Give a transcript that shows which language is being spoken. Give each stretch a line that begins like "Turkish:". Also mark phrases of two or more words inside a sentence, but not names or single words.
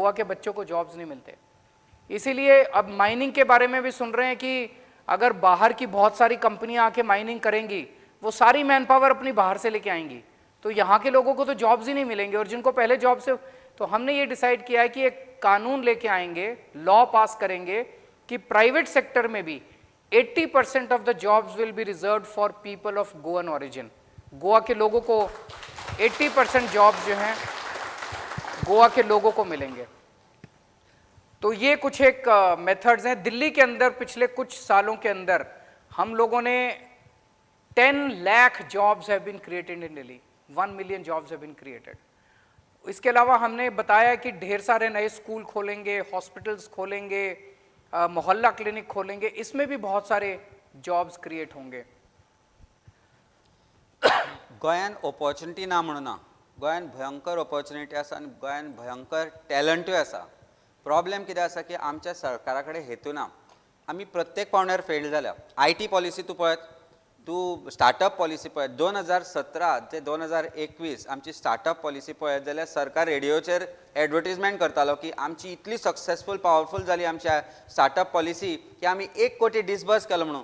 Hindi: गोवा के बच्चों को जॉब्स नहीं मिलते। इसीलिए अब माइनिंग के बारे में भी सुन रहे हैं कि अगर बाहर की बहुत सारी कंपनियां आके माइनिंग करेंगी, वो सारी
English: man power
Hindi: अपनी बाहर से लेके आएंगी, तो यहाँ के लोगों को तो जॉब्स ही नहीं मिलेंगे। और जिनको पहले जॉब से, तो हमने ये डिसाइड किया है कि एक कानून लेके आएंगे,
English: law pass
Hindi: करेंगे कि
English: private sector
Hindi: में भी 80%
English: of the jobs will be reserve for people of Goan origin.
Hindi: गोवा के लोगों को 80% जॉब्स जो हैं गोवा के लोगों को मिलेंगे। तो ये कुछ एक मेथड्स हैं। दिल्ली के अंदर पिछले कुछ सालों के अंदर हम लोगों ने 10 लाख
English: jobs have been created in Delhi, 1 million jobs have been created.
Hindi: इसके अलावा हमने बताया कि ढेर सारे नए स्कूल खोलेंगे, हॉस्पिटल्स खोलेंगे, मोहल्ला क्लिनिक खोलेंगे, इसमें भी बहुत सारे
English: jobs create
Hindi: होंगे।
Konkani: गोंयान ऑपॉर्च्युनिटी ना म्हणून ना, गोंयान भयंकर ऑपॉर्च्युनिटी आसा आनी गोंयान भयंकर टॅलंटूय आसा। प्रॉब्लेम कितें आसा की आमच्या सरकारा कडेन हेतू ना। आमी प्रत्येक पावंड्यार फेल जाल्या।
English: IT policy
Konkani: तूं पळयत, तूं
English: startup policy
Konkani: पळयत, 2017 ते 2021 आमची
English: startup policy
Konkani: पळयत जाल्यार सरकार रेडिओचेर एडवर्टिजमेंट करतालो की आमची इतली
English: successful powerful
Konkani: जाली आमच्या स्टार्टअप पॉलिसी की आमी 1 कोटी डिसबर्स केलो म्हणून।